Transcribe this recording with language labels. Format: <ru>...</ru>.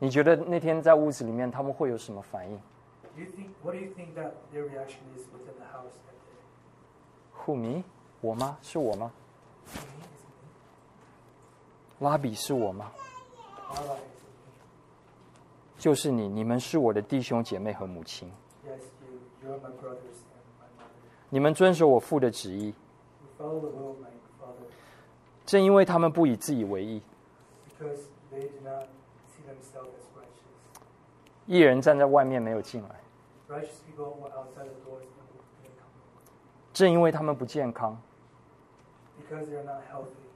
<zh>你觉得那天在屋子里面他们会有什么反应？</zh> <en>What do you think that their reaction is within the house that day? Who, me?</en> <zh>我吗？是我吗？</zh> <en>Me, is it me?</en> <zh>拉比是我吗？</zh> <en>Rabbi, is it me?</en> <zh>就是你，你们是我的弟兄姐妹和母亲。</zh> <en>Yes, you are my brothers and my mother.</en> <zh>你们遵守我父的旨意。</zh> <en>You follow the will of my father.</en> <zh>正因为他们不以自己为义。 Because they do not see themselves as righteous. 义人站在外面没有进来。</zh> <en>Righteous people were outside the doors and didn't come.</en> <zh>正因为他们不健康。</zh> <en>Because they are not healthy.</en>